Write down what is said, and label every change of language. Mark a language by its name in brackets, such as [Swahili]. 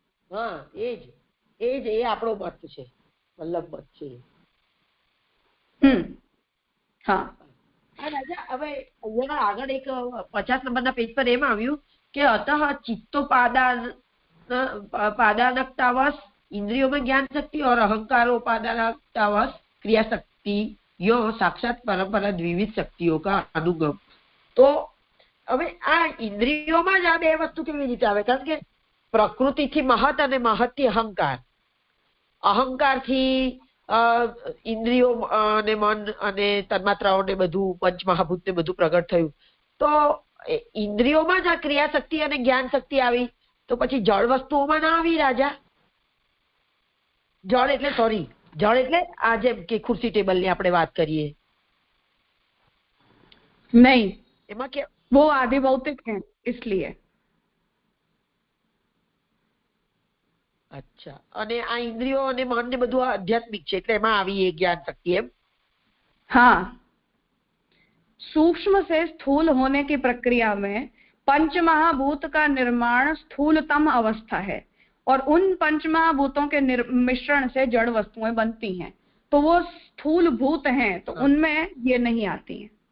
[Gujarati] हाँ एज એ આપણો મત છે, વલ્લભ મત છે। [Hindi] हाँ [Gujarati] રાજા હવે અહીંયા આગળ એક 50 નંબરના પેજ પર એમ આવ્યું કે [Hindi] અતઃ चित्तोपादानकतावश इंद्रियों में ज्ञान शक्ति और अहंकारोपादानकतावश क्रिया शक्ति यो साक्षात परंपरा द्विविध शक्तिओं का अनुगम। [Gujarati] तो હવે આ ઇન્દ્રિયોમાં જ આ બે વસ્તુ કેવી રીતે આવે? કારણ કે પ્રકૃતિથી મહત અને મહતથી અહંકાર, અહંકારથી ઇન્દ્રિયો અને મન અને તન્માત્રાઓ ને બધું પંચમહાભૂત ને બધું પ્રગટ થયું, તો ઇન્દ્રિયોમાં જ આ ક્રિયાશક્તિ અને જ્ઞાન શક્તિ આવી, તો પછી જળ વસ્તુઓમાં ના આવી રાજા? જળ એટલે જળ એટલે આ જેમ કે ખુરશી ટેબલ ની આપણે વાત કરીએ, [Hindi] नहीं [Gujarati] એમાં કે [Hindi] वो आदि भौतिक है इसलिए। [Gujarati] अच्छा, અને આ ઇન્દ્રિયો અને મન ને બધું આધ્યાત્મિક છે એટલે એમાં આવી એ જ્ઞાન શક્તિ એમ? [Hindi] हाँ, सूक्ष्म से स्थूल होने की प्रक्रिया में पंचमहाभूत का निर्माण स्थूलतम अवस्था है, और उन पंचमहाभूतों के मिश्रण से जड़ वस्तुएं बनती हैं, तो वो स्थूल भूत हैं, तो उनमें ये नहीं आती हैं।